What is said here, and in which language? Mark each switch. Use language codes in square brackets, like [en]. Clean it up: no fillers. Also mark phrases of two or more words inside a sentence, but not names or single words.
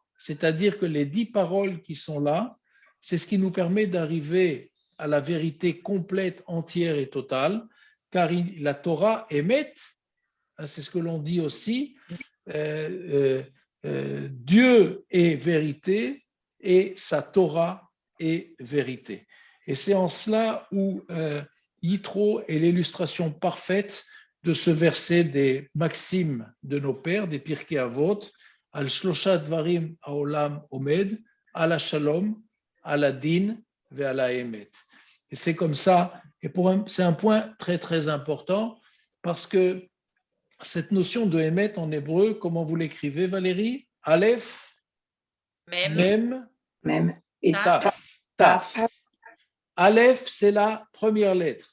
[fr] C'est-à-dire que les 10 paroles qui sont là, c'est ce qui nous permet d'arriver à la vérité complète, entière et totale, car la Torah Emet, c'est ce que l'on dit aussi, Dieu est vérité et sa Torah est vérité. Et c'est en cela où Yitro est l'illustration parfaite de ce verset des maximes de nos pères, des Pirkei Avot, [he] על שלשה דברים העולם עומד על השלום על הדין ועל האמת. [fr] Et c'est comme ça, et c'est un point très très important, parce que cette notion de Emet en hébreu, comment vous l'écrivez Valérie? Aleph, Même. Même. Et Taf. taf. Aleph, c'est la première lettre.